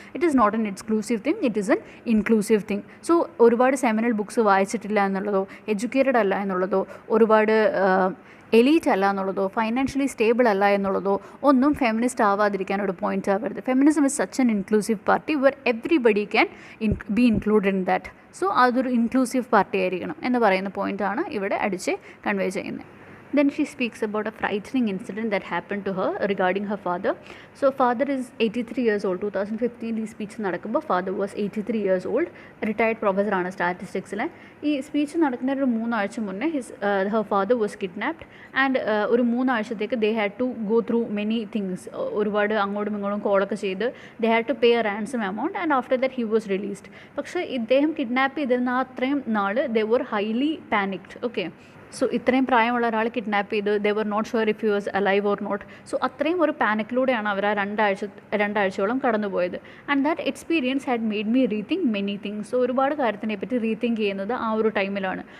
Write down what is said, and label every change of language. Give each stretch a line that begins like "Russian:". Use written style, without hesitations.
English: It is not an exclusive thing, it is an inclusive thing.
Malayalam: So ഒരുപാട് seminal books വായിച്ചിട്ടില്ല എന്നുള്ളതോ, educated അല്ല എന്നുള്ളതോ, ഒരുപാട് elite അല്ല എന്നുള്ളതോ, financially stable അല്ല എന്നുള്ളതോ ഒന്നും ഫെമിനിസ്റ്റ് ആവാതിരിക്കാൻ ഒരു പോയിന്റ് ആവരുത്.
English: Feminism is such an inclusive party where everybody can be included in that.
Malayalam: So അതൊരു ഇൻക്ലൂസീവ് പാർട്ടി ആയിരിക്കണം എന്ന് പറയുന്ന പോയിന്റാണ് ഇവിടെ അടിച്ച് കൺവേ ചെയ്യുന്നത്.
English: Then she speaks about a frightening incident that happened to her regarding her father. So father is 83 years old. 2015
Malayalam: ഈ speech നടക്കുമ്പോൾ
English: father was 83 years old.
Malayalam: Retired പ്രൊഫസറാണ് സ്റ്റാറ്റിസ്റ്റിക്സിലെ. ഈ സ്പീച്ച് നടക്കുന്ന ഒരു 3 ആഴ്ച മുന്നേ
English: her father was kidnapped and
Malayalam: ഒരു 3 ആഴ്ചത്തേക്ക്
English: they had to go through many things.
Malayalam: ഒരുപാട് അങ്ങോട്ടും ഇങ്ങോട്ടും കോളൊക്കെ ചെയ്ത്
English: they had to pay a ransom amount and after that he was released.
Malayalam: പക്ഷേ ഇദ്ദേഹം കിഡ്നാപ്പ് ചെയ്തിരുന്ന അത്രയും നാൾ
English: they were highly panicked. Okay,
Malayalam: so ഇത്രയും പ്രായമുള്ള ഒരാൾ കിഡ്നാപ്പ് ചെയ്ത്
English: They were not sure if you was alive or not.
Malayalam: So അത്രയും ഒരു പാനിക്കിലൂടെയാണ് അവർ ആ രണ്ടാഴ്ചയോളം കടന്നുപോയത്.
English: And that experience had made me rethink many things.
Malayalam: So ഒരുപാട് കാര്യത്തിനെ പറ്റി റീതിങ്ക് ചെയ്യുന്നത് ആ ഒരു ടൈമിലാണ്.